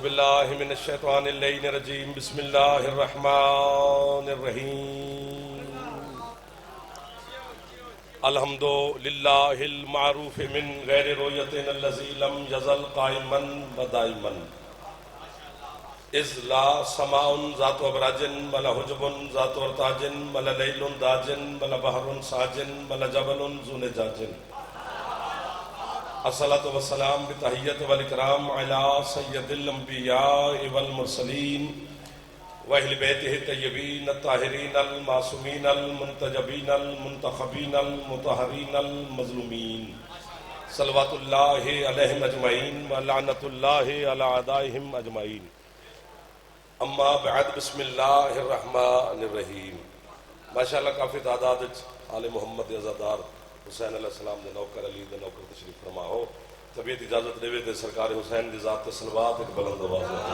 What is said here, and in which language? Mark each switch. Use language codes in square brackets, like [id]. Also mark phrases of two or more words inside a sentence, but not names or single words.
[ar] باللہ من الشیطان اللعین الرجیم بسم اللہ الرحمن الرحیم الحمد للہ المعروف من غیر رویت الذی لم یزل قائما و دائما اذ لا سماء ذات ابراج ولا حجب ذات ارتاج ولا لیل داج ولا بحر ساج ولا جبل ذو نجاج الصلاة والسلام بتحیت والاکرام علی سید الانبیاء والمرسلین واہل بیتہ الطیبین الطاہرین المعصومین المنتجبین المنتخبین المطہرین المظلومین صلوات اللہ علیہم اجمعین ولعنت اللہ علی اعدائہم اجمعین اما بعد بسم اللہ الرحمن الرحیم [pa] ماشاءاللہ کافی تعداد آل محمد عزادار حسین [ar] علیہ السلام [pa] دے نوکر علی دے نوکر تشریف فرما ہو طبیعت اجازت دے دے سرکار حسین دی ذات صلوات ایک بلند آواز